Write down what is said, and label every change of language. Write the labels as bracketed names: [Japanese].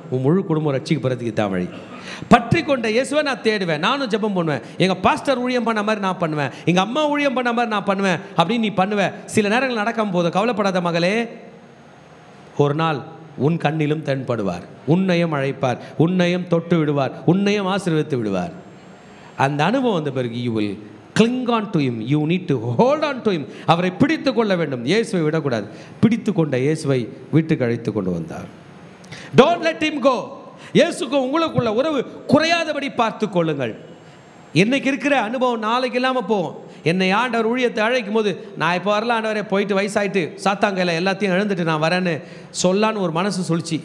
[Tamil] உன் முழு குடும்பம் ரட்சிக்கப்படுறதுக்கு தான் வழி. பற்றி கொண்ட இயேசுவை நான் தேடுவேன். நானும் ஜெபம் பண்ணுவேன். எங்கள் பாஸ்டர் ஊழியம் பண்ண மாதிரி நான் பண்ணுவேன், எங்கள் அம்மா ஊழியம் பண்ண மாதிரி நான் பண்ணுவேன் அப்படின்னு நீ பண்ணுவேன். சில நேரங்கள் நடக்காம போதும், கவலைப்படாத மகளே. ஒரு நாள் உன் கண்ணிலும் தென்படுவார், உன்னையும் அழைப்பார், உன்னையும் தொட்டு விடுவார், உன்னையும் ஆசீர்வதித்து விடுவார். அந்த அனுபவம் வந்த பிறகு [English] you will cling on to him, you need to hold on to him. [Tamil] அவரை பிடித்து கொள்ள வேண்டும். இயேசுவை விடக்கூடாது. பிடித்து கொண்ட இயேசுவை வீட்டுக்கு அழைத்து கொண்டு வந்தார். [English] Don't let him go. [Tamil] இயேசுக்கு உங்களுக்குள்ள உறவு குறையாதபடி பார்த்து கொள்ளுங்கள். இன்னைக்கு இருக்கிற அனுபவம் நாளைக்கு இல்லாமல் போகும். என்னை ஆண்டவர் ஊழியத்தை அழைக்கும் போது, நான் இப்போ வரல ஆண்டவரே, போயிட்டு வயசாயிட்டு சாத்தாங்கையில் எல்லாத்தையும் இழந்துட்டு நான் வரேன்னு சொல்லான்னு ஒரு மனசு சொல்லிச்சு.